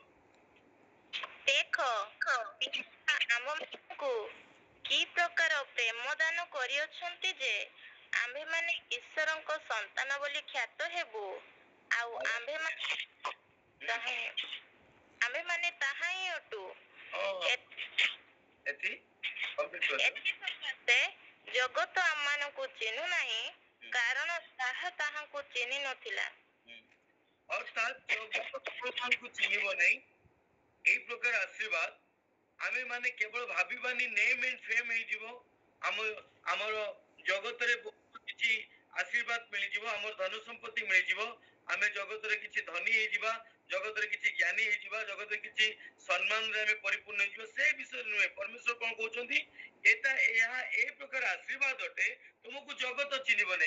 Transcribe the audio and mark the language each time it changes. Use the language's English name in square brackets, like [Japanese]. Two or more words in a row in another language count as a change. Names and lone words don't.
[Odia] ଦେଖ ପିତା ଆମମାନଙ୍କୁ କି ପ୍ରକାର ପ୍ରେମ ଦାନ କରିଅଛନ୍ତି ଯେ ଆମ୍ଭେମାନେ ଈଶ୍ୱରଙ୍କ ସନ୍ତାନ ବୋଲି ଖ୍ୟାତ ହେବୁ, ଆଉ ଆମ୍ଭେମାନେ ତାହା ହିଁ ଅଟୁ। ଏଠି କମ୍ପ୍ଲିଟ୍ କରିଦିଅ। ଏଥିସକାଶେ ଜଗତ ଆମମାନଙ୍କୁ ଚିହ୍ନୁ ନାହିଁ, କାରଣ ତାହା ତାହାଙ୍କୁ ଚିହ୍ନି ନଥିଲା। ଅର୍ଥାତ୍ ଜଗତକୁ ଚିହ୍ନିବ ନାହିଁ। ଏଇ ପ୍ରକାର ଆଶୀର୍ବାଦ ଆମେ ମାନେ କେବଳ ଭାବିବାନି [English] name and fame [Odia] ହେଇଯିବ। ଆମର ଜଗତରେ ବହୁତ କିଛି ଆଶୀର୍ବାଦ ମିଳିଯିବ, ଆମର ଧନ ସମ୍ପତ୍ତି ମିଳିଯିବ, ଆମେ ଜଗତରେ କିଛି ଧନୀ ହେଇଯିବା, ଜଗତରେ କିଛି ଜ୍ଞାନୀ ହେଇଯିବା, ଜଗତରେ କିଛି ସମ୍ମାନରେ ଆମେ ପରିପୂର୍ଣ୍ଣ ହେଇଯିବ, ସେ ବିଷୟରେ ନୁହେଁ। ପରମେଶ୍ୱର କଣ କହୁଛନ୍ତି? ଏହା ଏ ପ୍ରକାର ଆଶୀର୍ବାଦ ଅଟେ, ତୁମକୁ ଜଗତ ଚିହ୍ନିବ ନାହିଁ।